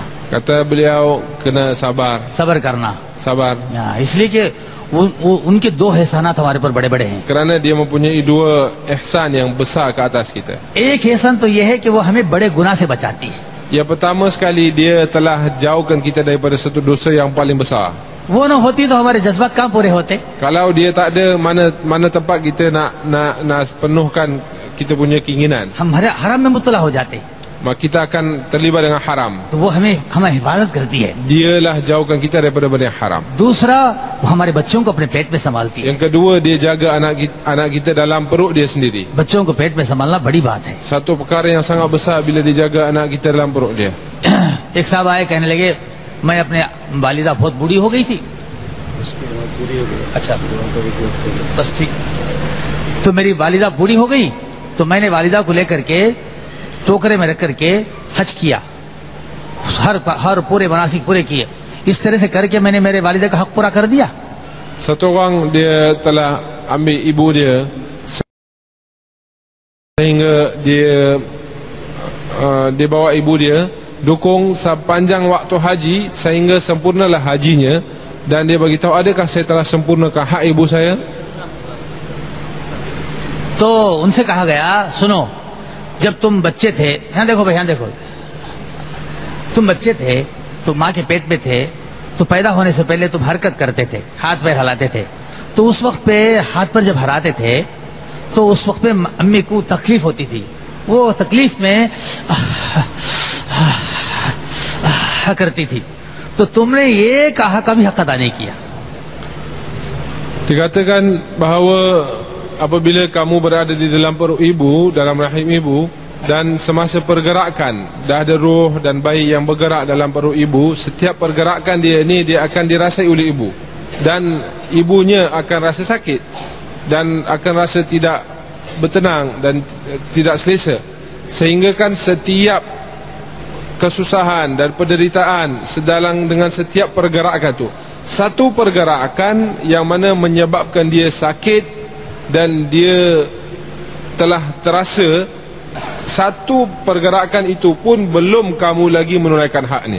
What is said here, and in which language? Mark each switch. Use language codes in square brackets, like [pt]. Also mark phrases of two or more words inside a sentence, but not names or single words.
[ms] Kata beliau kena sabar, [hi] सब्र करना। [ms] sabar. [hi] इसलिए कि उनके दो एहसानात हमारे पर बड़े बड़े हैं। [ms] Kerana dia mempunyai dua ihsan yang besar ke atas kita. [hi] एक एहसान तो यह है कि वो हमें बड़े गुनाह से बचाती है। [ms] Yang pertama sekali, dia telah jauhkan kita daripada satu dosa yang paling besar. [hi] वो न होती तो हमारे जज्बात कहाँ पूरे होते? [ms] Kalau dia tak ada, mana tempat kita nak penuhkan kita punya keinginan. [hi] हम हराम में मुब्तला हो जाते, [ms] Maka kita akan terlibat dengan haram. [hi] तो वो हमें हिफाजत करती है। [ms] Dialah jauhkan kita daripada benda yang haram. [hi] दूसरा, वो हमारे बच्चों को अपने पेट में संभालती है। [ms] Yang kedua, dia jaga anak kita dalam perut dia sendiri. [hi] बच्चों को पेट में संभालना बड़ी बात है। [ms] Satu perkara yang sangat besar bila dia jaga anak kita dalam perut dia. [hi] एक साहब आए, कहने लगे मैं अपने वालिदा बहुत बूढ़ी हो गई थी। अच्छा, बस ठीक। तो मेरी वालिदा बूढ़ी हो गई, तो मैंने वालिदा को लेकर के टोकरे में रख करके हज किया, हर पूरे मनासिक पूरे किए। इस तरह से करके मैंने मेरे वालिदा का हक पूरा कर दिया। [ms] Satu orang dia telah ambil ibu dia sehingga dia bawa ibu dia dukung sepanjang waktu haji sehingga sempurnalah hajinya, dan dia bagi tahu, adakah saya telah sempurnakan hak ibu saya? [hi] तो उनसे कहा गया, सुनो, जब तुम बच्चे थे, यहाँ देखो भाई, यहाँ देखो, तुम बच्चे थे, तुम माँ के पेट में थे, तो पैदा होने से पहले तुम हरकत करते थे, हाथ पैर हिलाते थे। तो उस वक्त पे हाथ पर जब हराते थे, तो उस वक्त पे अम्मी को तकलीफ होती थी। वो तकलीफ में करती थी। तो तुमने ये कहा कभी हक अदा नहीं किया। [ms] Dikatakan bahawa apabila kamu berada di dalam perut ibu, dalam rahim ibu, dan semasa pergerakan dah ada roh dan bayi yang bergerak dalam perut ibu, setiap pergerakan dia ni dia akan dirasai oleh ibu, dan ibunya akan rasa sakit dan akan rasa tidak bertenang dan tidak selesa, sehingga kan setiap kesusahan dan penderitaan sedalang dengan setiap pergerakan tu, satu pergerakan yang mana menyebabkan dia sakit dan dia telah terasa, satu pergerakan itu pun belum kamu lagi menunaikan haknya.